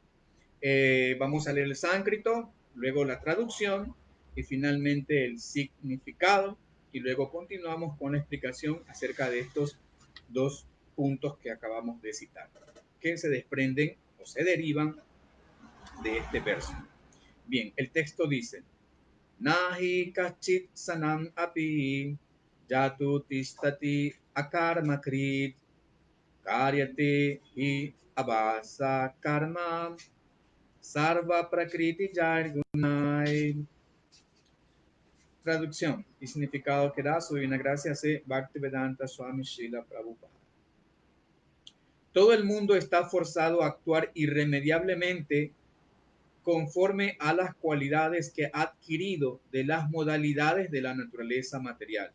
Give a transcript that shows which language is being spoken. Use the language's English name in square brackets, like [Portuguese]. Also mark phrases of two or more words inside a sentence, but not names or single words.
[Spanish] Vamos a leer el sánscrito, luego la traducción y finalmente el significado. Y luego continuamos con la explicación acerca de estos dos puntos que acabamos de citar, que se desprenden o se derivan de este verso. Bien, el texto dice: [Sanskrit] Nahi kachit sanam api jatu tistati akarma krit karyate hi abasa karma sarva prakriti jar gunai. [Spanish] Traducción y significado que da su divina gracia se Bhaktivedanta Swami Srila Prabhupada. Todo el mundo está forzado a actuar irremediablemente conforme a las cualidades que ha adquirido de las modalidades de la naturaleza material.